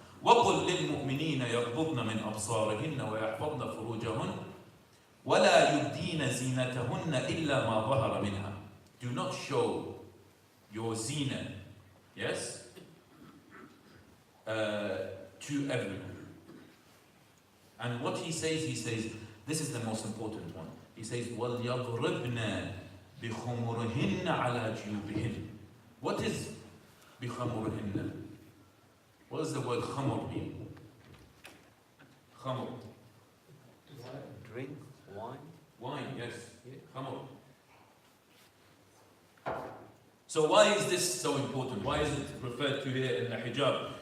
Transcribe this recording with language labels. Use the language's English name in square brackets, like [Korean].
[Arabic] وَقُلْ لِلْمُؤْمِنِينَ يَغْضُضْنَ مِنْ أَبْصَارِهِنَّ وَيَحْفَظْنَ فُرُوجَهُنَّ وَلَا يُبْدِينَ زِينَتَهُنَّ إِلَّا مَا ظَهَرَ مِنْهَا. [English] Do not show your zina, yes, to everyone. And what he says, this is the most important one. He says, [Arabic] وَلْيَضْرِبْنَ بِخُمُرِهِنَّ عَلَى جُيُوبِهِنَّ. [English] What is بِخُمُرِهِنَّ? What does the word khamr mean? Khamr. Drink, wine. Wine, yes. Khamr. So why is this so important? Why is it referred to here in the hijab?